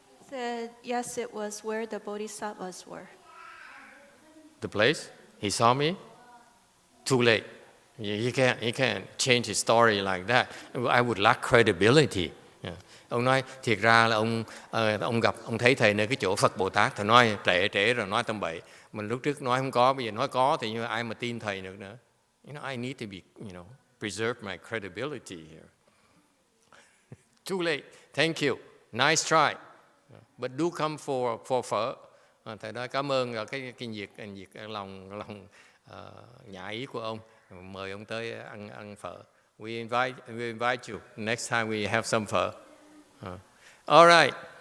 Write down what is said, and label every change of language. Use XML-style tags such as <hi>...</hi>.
<en>Said, yes, it was where the bodhisattvas were. The place? He saw me? Too late. He can't change his story like that. I would lack credibility. Yeah.</en> <vi>Ông nói thiệt ra là ông thấy thầy nơi cái chỗ Phật Bồ Tát, thầy nói trễ rồi nói tầm bậy. Mình lúc trước nói không có, bây giờ nói có thì như ai mà tin thầy được nữa.</vi> <en>I need to be, preserve my credibility here. Too late. Thank you. Nice try. But do come for phở.</en> <vi>Thầy nói cảm ơn cái nhiệt lòng nhã ý của ông. Mời ông tới ăn phở.</vi> <en>We invite you. Next time we have some phở. All right.</en>